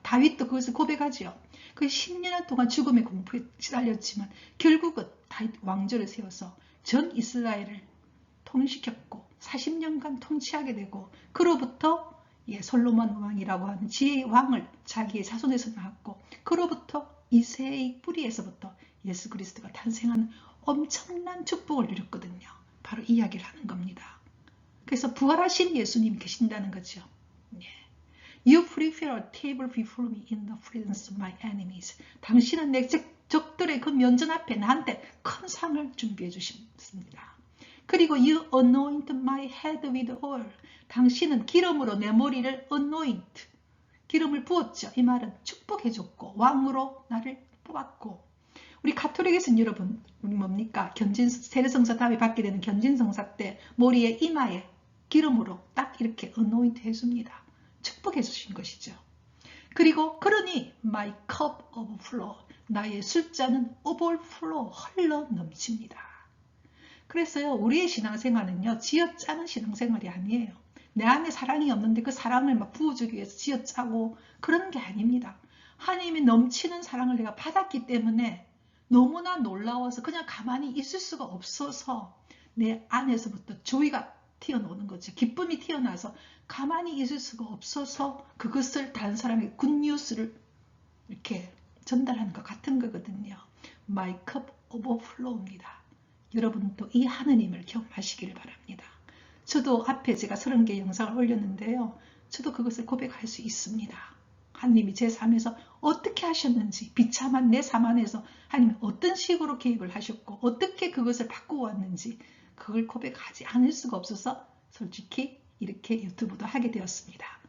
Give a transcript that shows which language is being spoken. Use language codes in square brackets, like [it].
[ko] 다윗도 그것을 고백하죠. 그 10년 동안 죽음의 공포에 시달렸지만 결국은 다윗 왕조를 세워서 전 이스라엘을 통일시켰고 40년간 통치하게 되고 그로부터 솔로몬 왕이라고 하는 지혜의 왕을 자기의 자손에서 낳았고 그로부터 이새의 뿌리에서부터 예수 그리스도가 탄생하는 엄청난 축복을 누렸거든요. 바로 이 이야기를 하는 겁니다. 그래서 부활하신 예수님이 계신다는 거죠. [en] You prepare a table before me in the presence of my enemies. [ko] 당신은 내 적들의 그 면전 앞에 나한테 큰 상을 준비해 주십니다. 그리고 [en] you anoint my head with oil. [ko] 당신은 기름으로 내 머리를 anoint, 기름을 부었죠. 이 말은 축복해 줬고 왕으로 나를 뽑았고 우리 가톨릭에서는 여러분 우리 뭡니까? 세례성사 다음에 받게 되는 견진성사 때 머리에 이마에 기름으로 딱 이렇게 anoint 해줍니다. 축복해 주신 것이죠. 그리고 그러니 [en] my cup overflow, [ko] 나의 술잔은 overflow, 흘러 넘칩니다. 그래서요, 우리의 신앙생활은요, 쥐어짜는 신앙생활이 아니에요. 내 안에 사랑이 없는데 그 사랑을 막 부어주기 위해서 쥐어짜고 그런 게 아닙니다. 하나님이 넘치는 사랑을 내가 받았기 때문에 너무나 놀라워서 그냥 가만히 있을 수가 없어서 내 안에서부터 조이가 튀어나오는 거죠. 기쁨이 튀어나와서 가만히 있을 수가 없어서 그것을 다른 사람에게 굿뉴스를 이렇게 전달하는 것 같은 거거든요. [en] My cup overflow입니다. [ko] 여러분도 이 하느님을 경험하시기를 바랍니다. 저도 앞에 제가 30개 영상을 올렸는데요. 저도 그것을 고백할 수 있습니다. 하느님이 제 삶에서 어떻게 하셨는지, 비참한 내 삶 안에서 하나님이 어떤 식으로 개입을 하셨고 어떻게 그것을 바꾸어 왔는지 그걸 고백하지 않을 수가 없어서 솔직히 이렇게 유튜브도 하게 되었습니다.